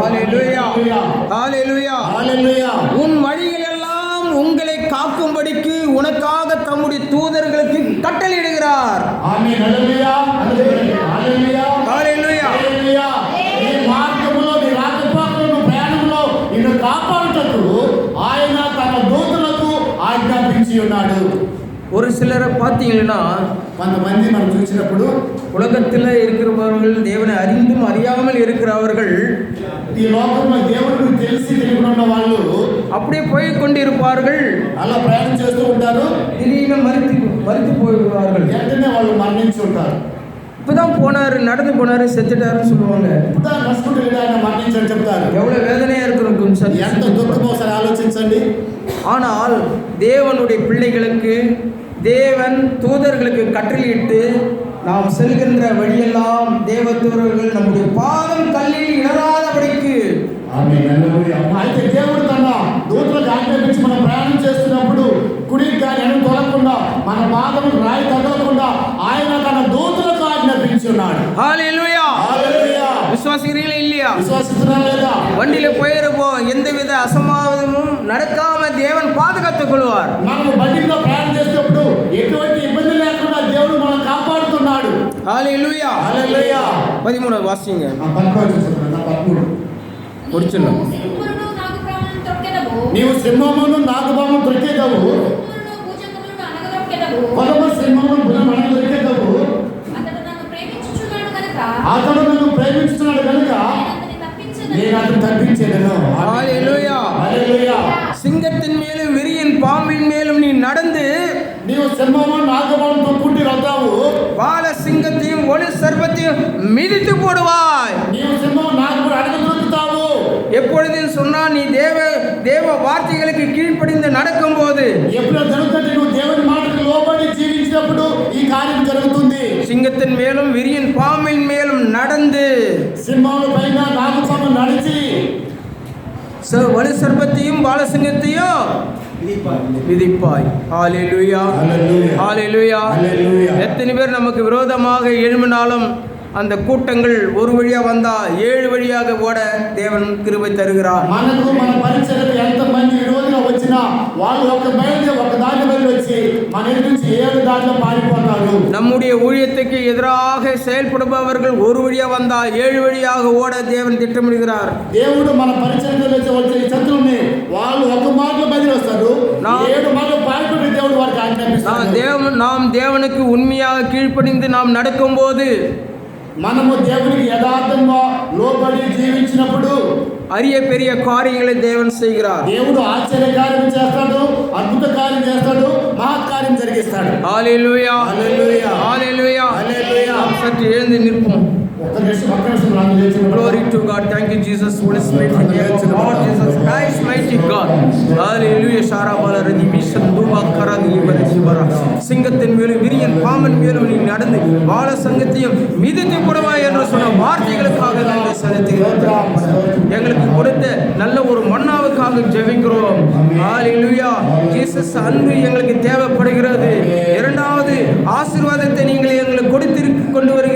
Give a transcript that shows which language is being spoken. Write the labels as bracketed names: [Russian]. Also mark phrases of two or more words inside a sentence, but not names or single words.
[Tamil] ஹalleluya. ஹalleluya. [Telugu] హల్లెలూయా. [Tamil] உன் வழிகள் எல்லாம் உங்களை காக்கும்படிக்கு உனக்காக தம்முடைய தூதர்களுக்கு கட்டளையிடுகிறார். [Telugu] ఆమేన్. హల్లెలూయా. హల్లెలూయా. [Tamil] ஹalleluya. [Telugu] హల్లెలూయా. ఈ మార్గములో నీ రాకపోకలను ప్రయాణంలో నిన్ను కాపాడుటకు ఆయన తన దూతలకు ఆజ్ఞాపించి ఉన్నాడు. [Tamil] ஒரு சிலரை பார்த்தீங்கன்னா, [Telugu] కొంతమంది మనం చూసినప్పుడు [Tamil] உலகத்தில் இருக்கிறவர்கள் தேவனை அறிந்தும் அறியாமல் இருக்கிறவர்கள் [Telugu] ఈ లోకంలో దేవుడిని తెలిసి తెలియకుండా వాళ్ళు [Tamil] அப்படியே போய் கொண்டிருப்பார்கள். [Telugu] అలా ప్రయాణం చేస్తూ ఉంటారు. [Tamil] திடீர்னு மறித்து போய்விடுவார்கள். [Telugu] వెంటనే వాళ్ళు మరణించి ఉంటారు. [Tamil] இப்பதான் போனாரு, நடந்து போனாரு, செத்துட்டாருன்னு சொல்லுவாங்க. [Telugu] ఇప్పుడు నడుచుకుంటూ వెళ్ళి ఆయన మరణించని చెప్తారు. [Tamil] எவ்வளவு வேதனையா இருக்கும் கொஞ்சம். [Telugu] ఎంత దుఃఖమో ఒకసారి ఆలోచించండి. [Tamil] ஆனால் தேவனுடைய பிள்ளைகளுக்கு தேவன் தூதர்களுக்கு கட்டளையிட்டு நாம் செல்கின்ற வழியெல்லாம் தேவ தூதர்கள் நம்முடைய பாதம் கல்லில் இடராதபடிக்கு. [Telugu] ఆమేన్. హల్లెలూయా. అయితే దేవుడు తన దూతలకు ఆజ్ఞాపించి మనం ప్రయాణం చేస్తున్నప్పుడు కుడికి కానీ ఎడమ తొలగకుండా మన పాదము రాయి తగలకుండా ఆయన తన దూతలకు ఆజ్ఞాపించి ఉన్నాడు. [Tamil] ஹalleluya. [Telugu] హల్లెలూయా. [Tamil] விசுவாசிக்கிறீங்களா இல்லையா? [Telugu] విశ్వసిస్తున్నారా లేదా? [Tamil] வண்டியில போயிருப்போம், எந்தவித அசம்பாவிதமும் நடக்காம தேவன் பாதுகாத்துக் கொள்வார். [Telugu] మనము బండిలో ప్రయాణం చేసేటప్పుడు ఎటువంటి ఇబ్బంది లేకుండా దేవుడు మనం కాపాడుతున్నాడు. [Tamil] ஹalleluya. [Telugu] హల్లెలూయా. [Tamil] 13 వాసిங்க. [Telugu] ఆ 13 [Tamil] முடிச்சிடலாம். [Telugu] నీవు సింహమును నాగుపాము దొరికేదవు. కొలమ సింహమును భుజమును దొరికేదవు. అతడు నన్ను ప్రేమించుతున్నాడు కనుక నేను అతను తప్పించేదను. [Tamil] ஹalleluya. [Telugu] హల్లెలూయా. [Tamil] சிங்கத்தின் மேலும் விரியன் பாம்பின் மேலும் நீ நடந்து [Telugu] నీవు సింహము నాగుపాము తొక్కుంటూ వెళ్తావు. [Tamil] பால சிங்கத்தையும் ஒளி சர்ப்பத்தையும் மிதித்து போடுவாய். [Telugu] నీవు సింహం నాగుడు అడగ దొరుకుతావు. [Tamil] எப்பொழுது சொன்னா நீ தேவ வார்த்தைகளுக்கு கீழ்ப்படிந்து நடக்கும்போது [Telugu] ఎప్పుడు జరుగుతుంది? నువ్వు దేవుని మాటకు లోబడి జీవించినప్పుడు ఈ కార్యం జరుగుతుంది. [Tamil] சிங்கத்தின் மேலும் விரியன் பாம்பின் மேலும் நடந்து [Telugu] సింహాల పైన నాగుపాము నడిచి [Tamil] ஒளி சர்ப்பத்தையும் பாலசிங்கத்தையும் விதிப்பாய். ஹalleluya. ஹalleluya. [Telugu] హల్లెలూయా. [Tamil] எத்தனை பேர் நமக்கு விரோதமாக எழும்பினாலும் அந்த கூட்டங்கள் ஒரு வழியா வந்தா 7 வழியாக ஓட தேவன் கிருபை தருகிறார். [Telugu] మనకు మన పరిచర్యకు ఎంత మంది విరోధంగా వచ్చినా వాళ్ళు ఒక దారి బయలు వచ్చి మన నుంచి 7 దారిలో పారిపోతారు. [Tamil] நம்முடைய ஊழியத்துக்கு எதிராக செயல்படுபவர்கள் ஒரு வழியா வந்தா 7 வழியாக ஓட தேவன் திட்டமிடுகிறார். [Telugu] దేవుడు మన పరిచర్యకు వచ్చే శత్రువుని వాళ్ళు ఒక మార్గంలో బయలు వస్తారు. 7 మార్గం పారిపోయి దేవుడు వారికి ఆజ్ఞాపిస్తాడు. [Tamil] நாம் தேவனுக்கு உண்மையாக கீழ்ப்படிந்து நாம் நடக்கும்போது [Telugu] మనము దేవునికి యథార్థంగా లోబడి జీవించినప్పుడు [Tamil] அரிய பெரிய காரியங்களை தேவன் செய்கிறார். [Telugu] దేవుడు ఆశ్చర్య కార్యం చేస్తాడు, అద్భుత కార్యం చేస్తాడు, మహత్కార్యం జరిగిస్తాడు. [Tamil] ஹalleluya. [Telugu] హల్లెలూయా. [Tamil] ஹalleluya. [Telugu] హల్లెలూయా. [Tamil] சற்று எழுந்து நிற்போம். [Telugu] ఒక్క నిమిషం నాకు లేచినప్పుడు [English] Glory to God. Thank you, Jesus. Holy Spirit. Lord Jesus Christ, mighty God. Hallelujah. Sharabala radimi sanduba karadi barishibara. [Tamil] சிங்கத்தின் மேலும் விரியன் பாம்பன் மேலும் நீ நடந்து பால சங்கத்தையும் மிதித்து போடுவாய் என்று சொன்ன வார்த்தைகளுக்காக நாங்கள் செலுத்துகிறோம். எங்களுக்கு கொடுத்த நல்ல ஒரு மன்னாவுக்காக ஜெபிக்கிறோம். ஹalleluya. ஜீசஸ் அன்பு எங்களுக்கு தேவைப்படுகிறது. இரண்டாவது ஆசீர்வாதத்தை நீங்கள் எங்களுக்கு கொடுத்து கொண்டு வருகிறீர்கள்.